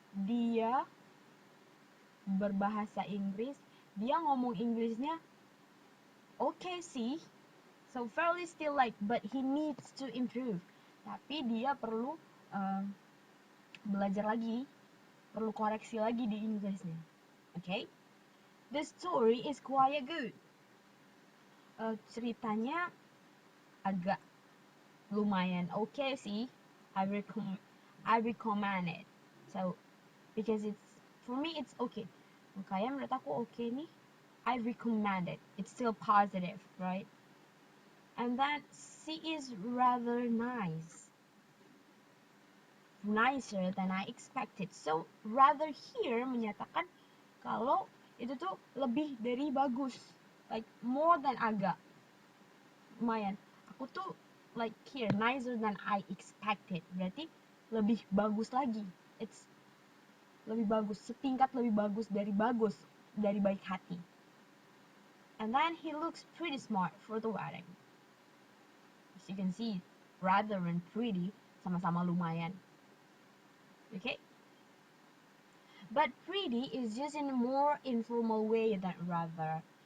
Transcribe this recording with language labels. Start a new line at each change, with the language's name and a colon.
Indonesian: Dia berbahasa Inggris, dia ngomong Inggrisnya okay sih.
English: So fairly still like, but he needs to improve.
Indonesian: Tapi dia perlu belajar lagi, perlu koreksi lagi di Inggrisnya. Okay?
English: The story is quite good.
Indonesian: Ceritanya agak lumayan okay sih.
English: I recommend it. So because for me it's okay.
Indonesian: Makanya menurut aku okay nih.
English: I recommend it. It's still positive, right? And then she is rather nice. Nicer than I expected. So rather here
Indonesian: menyatakan kalau itu tuh lebih dari bagus.
English: Like more than agak. Lumayan.
Indonesian: Aku tuh
English: like here nicer than I expected.
Indonesian: Berarti lebih bagus lagi. It's lebih bagus, setingkat lebih bagus dari baik hati.
English: And then he looks pretty smart for the wedding. As you can see, rather and pretty
Indonesian: sama-sama lumayan.
English: Okay? But pretty is just in a more informal way than rather.